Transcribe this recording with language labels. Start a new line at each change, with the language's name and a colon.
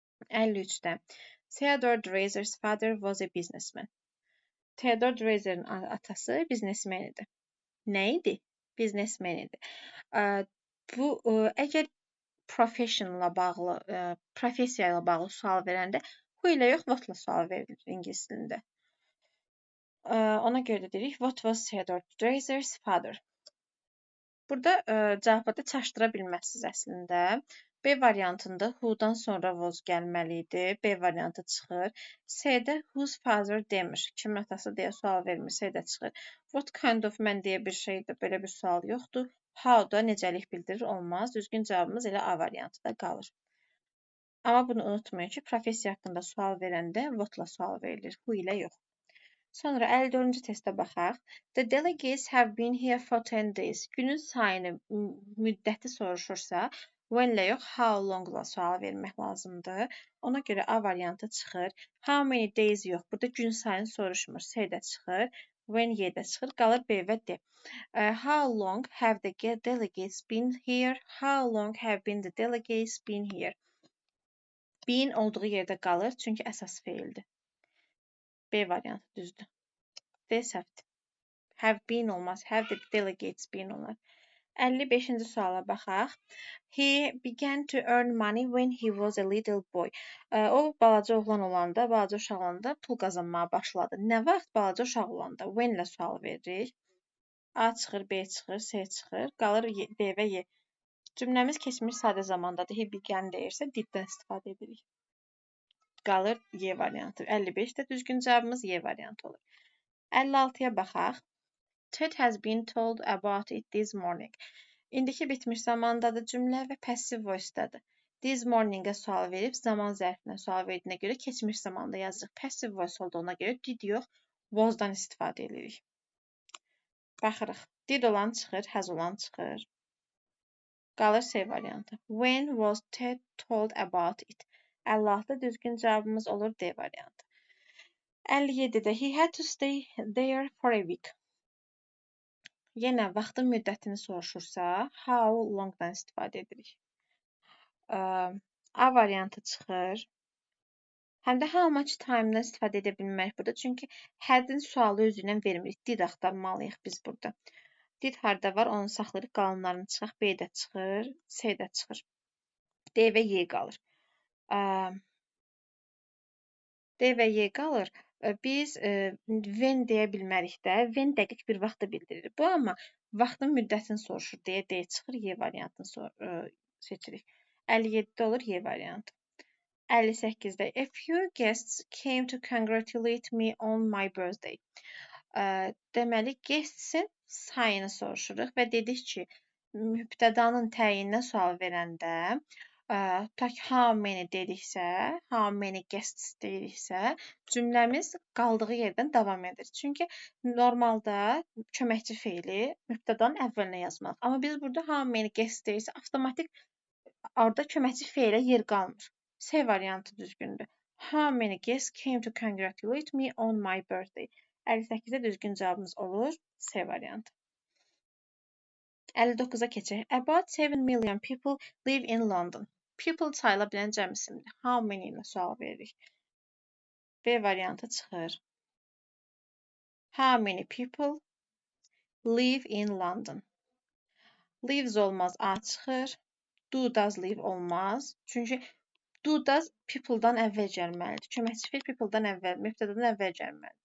Azerbaijani: 53-də.
English: Theodore Dreiser's father was a businessman.
Azerbaijani: Theodore Dreiser'in atası biznesmen idi. Nə idi? Biznesmen idi. Bu əgər professionla bağlı, professiya ilə bağlı sual verəndə who ilə yox, what ilə sual verilir ingilis dilində. Ona görə də deyirik,
English: what was Theodore Dreiser's father?
Azerbaijani: Burada cavabda çaşdıra bilməzsiniz əslində. B variantında who-dan sonra was gəlməli idi. B variantı çıxır. C-də whose father demir. Kimin atası deyə sual vermir. C-də çıxır. What kind of man deyə bir şeydə belə bir sual yoxdur. How-da necəlik bildirir olmaz. Düzgün cavabımız elə A variantında qalır. Amma bunu unutmayın ki, professiya haqqında sual verəndə what-la sual verilir. Who ilə yox. Sonra 54-cü testə baxaq.
English: The delegates have been here for 10 days.
Azerbaijani: Günün sayını, müddəti soruşursa, when ilə yox, how long-la sual vermək lazımdır. Ona görə A variantı çıxır. How many days yox. Burada gün sayını soruşmur. C də çıxır. When Y də çıxır. Qalır B və D.
English: How long have the delegates been here? How long have been the delegates been here?
Azerbaijani: Been olduğu yerdə qalır, çünki əsas feildir. B variantı düzdür. D səhvdir. Have been olmaz. Have the delegates been olar. 55-ci suala baxaq.
English: He began to earn money when he was a little boy.
Azerbaijani: O balaca oğlan olanda, balaca uşaq olanda pul qazanmağa başladı. Nə vaxt balaca uşaq olanda? When ilə sual veririk. A çıxır, B çıxır, C çıxır. Qalır D və Y. Cümləmiz keçmiş sadə zamandadır. He began deyirsə, diddən istifadə edirik. Qalır Y variantı. 55-də düzgün cavabımız Y variantı olur. 56-ya baxaq.
English: Ted has been told about it this morning.
Azerbaijani: İndiki bitmiş zamandadır cümlə və passive voice-dadır. This morning-ə sual verib, zaman zərfinə sual verdiyinə görə keçmiş zamanda yazırıq. Passive voice olduğuna görə did yox, was-dan istifadə edirik. Baxırıq. Did olan çıxır, has olan çıxır. Qalır C variantı.
English: When was Ted told about it?
Azerbaijani: 56-da düzgün cavabımız olur D variantı.
English: 57-də he had to stay there for a week.
Azerbaijani: Yenə vaxtın müddətini soruşursa, how long-dan istifadə edirik. A variantı çıxır. Həm də how much time-dan istifadə edə bilmərik burada. Çünki had-in sualı özündən vermirik. Did axtarmalıyıq biz burada. Did harda var, onu saxlayırıq, qalanlarını çıxaq. B də çıxır, C də çıxır. D və Y qalır. D və Y qalır. Biz when deyə bilmərik də. When dəqiq bir vaxtı bildirir. Bu amma vaxtın müddətini soruşur deyə D çıxır, Y variantını seçirik. 57-də olur Y variantı.
English: 58-də a few guests came to congratulate me on my birthday.
Azerbaijani: Deməli, guestsin sayını soruşuruq və dedik ki, mübtədanın təyininə sual verəndə how many dediksə, how many guests dediksə, cümləmiz qaldığı yerdən davam edir. Çünki normalda köməkçi feili mübtədanın əvvəlinə yazmalıyıq. Amma biz burada how many guests deyirsə, avtomatik orada köməkçi feilə yer qalmır. C variantı düzgündür.
English: How many guests came to congratulate me on my birthday?
Azerbaijani: 58-də düzgün cavabımız olur C variantı. 59-a keçək.
English: About 7 million people live in London.
Azerbaijani: People sayıla bilən cəmisimdir. How many ilə sual veririk. B variantı çıxır.
English: How many people live in London?
Azerbaijani: Lives olmaz, A çıxır. Do does live olmaz. Çünki do does people'dan əvvəl gəlməlidir. Köməkçi feil people'dan əvvəl, mübtədadan əvvəl gəlməlidir.